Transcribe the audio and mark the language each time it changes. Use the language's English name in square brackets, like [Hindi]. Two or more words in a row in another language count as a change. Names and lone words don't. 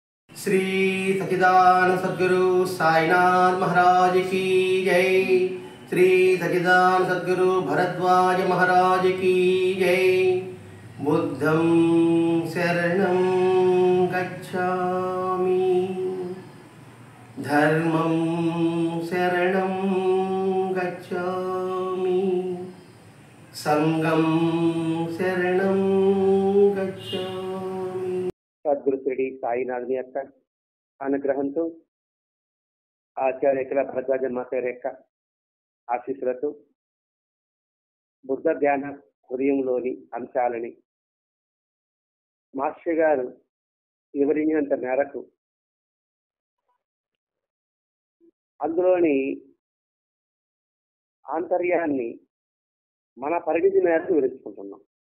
[Hindi] श्री सच्चिदानंद सद्गुरु साईनाथ महाराज की जय। श्री सच्चिदानंद सद्गुरु भरद्वाज महाराज की जय। [Sanskrit] बुद्धं शरणं गच्छामि, धर्मं शरणं गच्छामि, संघं शरणं गच्छामि। [Telugu] సద్గురు శ్రీ సాయినాథుని యొక్క అనుగ్రహంతో ఆచార్యకుల భరద్వాజ మాస్టర్ యొక్క ఆశీస్సులతో బుద్ధ ధ్యాన హృదయంలోని అంశాలని మాస్టర్ గారు వివరించినంత మేరకు అందులోని ఆంతర్యాన్ని మన పరిణితి మేరకు వివరించుకుంటున్నాం.